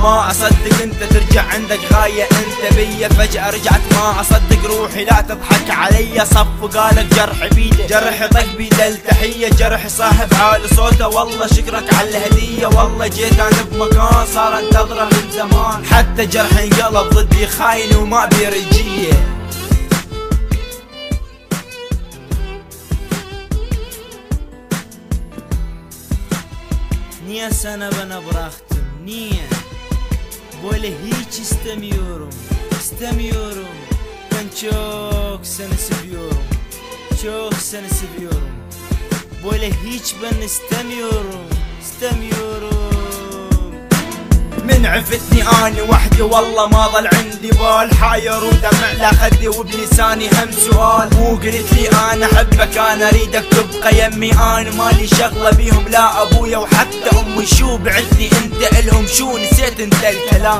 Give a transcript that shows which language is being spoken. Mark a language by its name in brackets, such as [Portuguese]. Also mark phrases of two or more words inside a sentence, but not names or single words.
[Arabic] ما اصدق انت ترجع عندك غاية انت بيا، فجأة رجعت ما اصدق روحي لا تضحك علي. صف قالك جرح بيده جرح طق بيده التحية، جرح صاحب عالي صوته والله شكرك على الهدية. والله جيت انا بمكان صار انتظره من زمان، حتى جرح انقلب ضدي خاين وما بيرجيه. [Turkish] Niye sana bana bıraktın? Niye? Böyle hiç istemiyorum. İstemiyorum. Ben çok seni seviyorum. Çok seni seviyorum. Böyle hiç ben istemiyorum. İstemiyorum. [Arabic] من عفتني اني وحدي والله ما ظل عندي بال، حاير ودمع لا خدي وبلساني هم سؤال. مو قلت لي انا احبك انا اريدك تبقى يمي، انا مالي شغله بيهم لا ابويا وحتى امي. شو بعدني انت الهم شو نسيت انت الكلام؟